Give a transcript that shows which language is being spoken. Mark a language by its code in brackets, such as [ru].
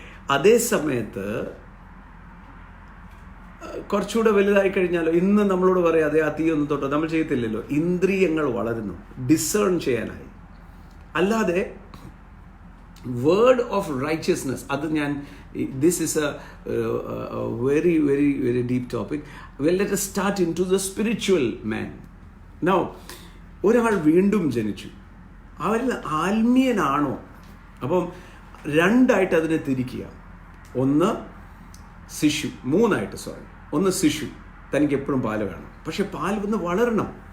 [ml] അതേ സമയത്ത് കുറച്ചുകൂടെ വലുതായി കഴിഞ്ഞാലോ, ഇന്ന് നമ്മളോട് പറയാം അതേ ആ തീ ഒന്നും തൊട്ടോ, നമ്മൾ ചെയ്യത്തില്ലല്ലോ. ഇന്ദ്രിയങ്ങൾ വളരുന്നു ഡിസേൺ ചെയ്യാനായി. അല്ലാതെ [en] word of righteousness, [ml] അത് ഞാൻ, [en] This is a very very very deep topic. Let us start into the spiritual man. [ml] Now, ഒരാൾ വീണ്ടും ജനിച്ചു, അവരിൽ ആത്മീയനാണോ? അപ്പം രണ്ടായിട്ട് അതിനെ തിരിക്കുക. ഒന്ന് ശിശു, ഒന്ന് ശിശു, തനിക്ക് എപ്പോഴും പാല് വേണം, പക്ഷെ പാൽ വന്ന് വളരണം.